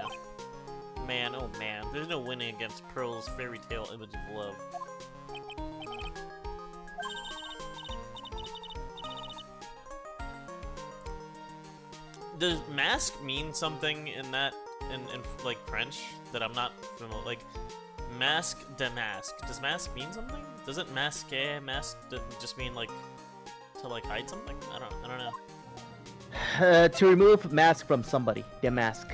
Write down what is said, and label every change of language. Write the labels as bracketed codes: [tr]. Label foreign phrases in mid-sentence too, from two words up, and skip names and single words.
[en] Man, oh man, there's no winning against Pearl's fairy tale image of love. Does mask mean something in that, in like French, that I'm not familiar, like, [fr] masque de masque. [en] Does mask mean something? Doesn't mask just mean like to like hide something? I don't know. To remove mask from somebody. The mask.